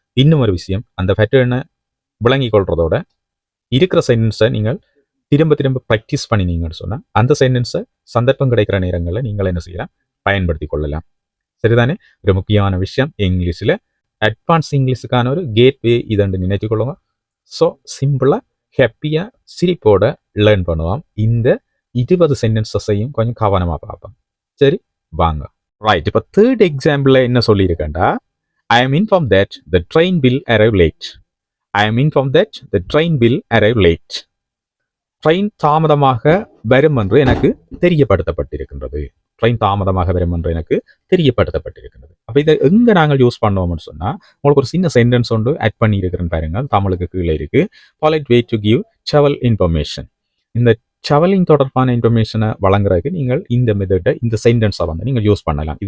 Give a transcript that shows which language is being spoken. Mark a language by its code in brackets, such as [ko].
[ta] இன்னும் ஒரு விஷயம், அந்த பேட்டர்னை விளங்கி கொள்றதோட இருக்கிற சென்டென்ஸை நீங்கள் திரும்ப திரும்ப ப்ராக்டிஸ் பண்ணினீங்கன்னு சொன்னால் அந்த சென்டென்ஸை சந்தர்ப்பம் கிடைக்கிற நேரங்களில் நீங்கள் என்ன செய்யலாம், பயன்படுத்தி கொள்ளலாம். சரிதானே? ஒரு முக்கியமான விஷயம், இங்கிலீஷில் அட்வான்ஸ் இங்கிலீஷுக்கான ஒரு கேட்வே இதன்று நினைத்துக்கொள்ளுங்க. ஸோ சிம்பிளாக ஹாப்பியாக சிரிப்போட லேர்ன் பண்ணுவோம் இந்த 20 சென்டென்சஸையும் கொஞ்சம் கவனமாக பார்ப்போம். சரி, வாங்க. ரைட், இப்போ தேர்ட் எக்ஸாம்பிளில் என்ன சொல்லியிருக்கேன்டா, [en] I am informed that the train will arrive late. I am informed that the train will arrive late. [ta] Train தாமதமாக வரும் என்று எனக்கு தெரியப்படுத்தப்பட்டிருக்கின்றது. ட்ரெயின் தாமதமாக வரும் என்று எனக்கு தெரியப்படுத்தப்பட்டிருக்கின்றது. அப்போ இதை எங்கே நாங்கள் யூஸ் பண்ணுவோம்னு சொன்னால், உங்களுக்கு ஒரு சின்ன சென்டென்ஸ் ஒன்று ஆட் பண்ணியிருக்கிறேன்னு பாருங்கள். தமிழுக்கு கீழே இருக்கு. [en] polite way to give travel information. [ta] இந்த ட்ராவலிங் தொடர்பான இன்ஃபர்மேஷனை வழங்குறதுக்கு நீங்கள் இந்த மெத்தடை, இந்த சென்டென்ஸை வந்து நீங்கள் யூஸ் பண்ணலாம்.